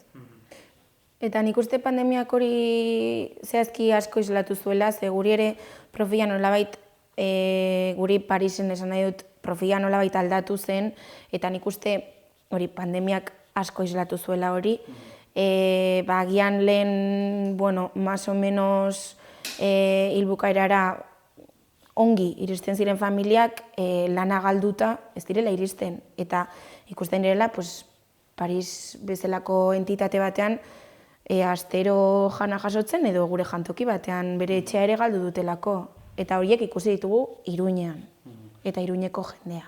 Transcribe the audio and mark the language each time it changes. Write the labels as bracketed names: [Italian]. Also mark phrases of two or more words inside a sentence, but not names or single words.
[Basque] Eta nik uste pandemiak hori zehazki asko islatu zuela, ze guri ere profila nolabait, guri Parisen esan nahi dut, profila nolabait aldatu zen, eta nik uste hori pandemiak asko islatu zuela hori. Agian lehen, [Spanish] más o menos, [Basque] hilbukaerara ongi iristen ziren familiak lana galduta ez direla iristen. Eta ikusten direla, Paris bezalako entitate batean astero jana jasotzen edo gure jantoki batean bere etxea ere galdu dutelako. Eta horiek ikusi ditugu Iruñean eta Iruñeko jendea.